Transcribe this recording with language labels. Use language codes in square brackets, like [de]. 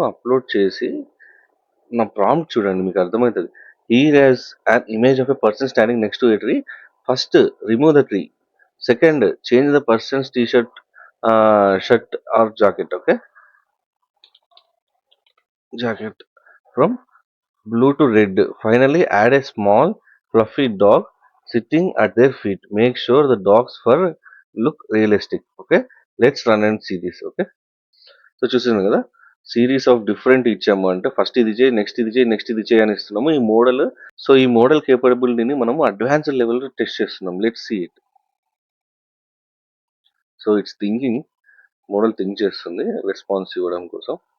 [te] Upload చేసి నా prompt చూడండి, మీకు అర్థమవుతుంది. [en] Here is an image of a person standing next to a tree. First remove the tree. Second change the person's T shirt shirt or jacket. Okay, jacket from blue to red. Finally, add a small, fluffy dog sitting at their feet. Make sure the dog's fur look realistic. Okay, let's run and see this. [te] Okay, so చూసాను కదా, series of different ఇచ్చాము అంటే, first ఇది చేయి, next ఇది చేయి, next ఇది చేయి అని ఇస్తున్నాము. ఈ మోడల్, సో ఈ మోడల్ కేపబిలిటీని మనము అడ్వాన్స్డ్ లెవెల్లో టెస్ట్ చేస్తున్నాం. [en] Let's see it. So it's thinking, [te] model think చేస్తుంది రెస్పాన్స్ ఇవ్వడం కోసం.